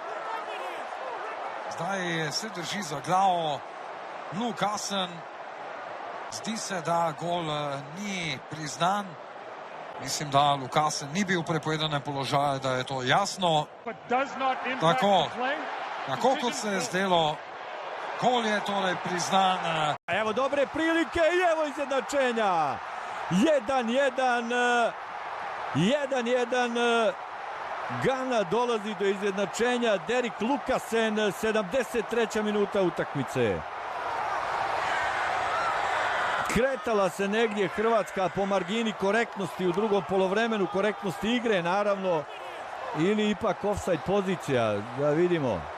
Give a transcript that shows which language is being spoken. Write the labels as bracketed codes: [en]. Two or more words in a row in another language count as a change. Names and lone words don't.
[sl] Zdaj se drži za glavo Lukasen. Zdi se, da gol ni priznan. Mislim, da Lukasen ni bil v prepovedanem položaju, da je to jasno. Tako kot se je zdelo, gol je torej priznan. [sr] Evo dobre prilike i evo izjednačenja. 1:1. Gana dolazi do izjednačenja. Derek Lukasen, 73. minuta utakmice. Kretala se negdje Hrvatska po margini korektnosti u drugom polovremenu, korektnosti igre naravno, ili ipak ofsajd pozicija, da vidimo.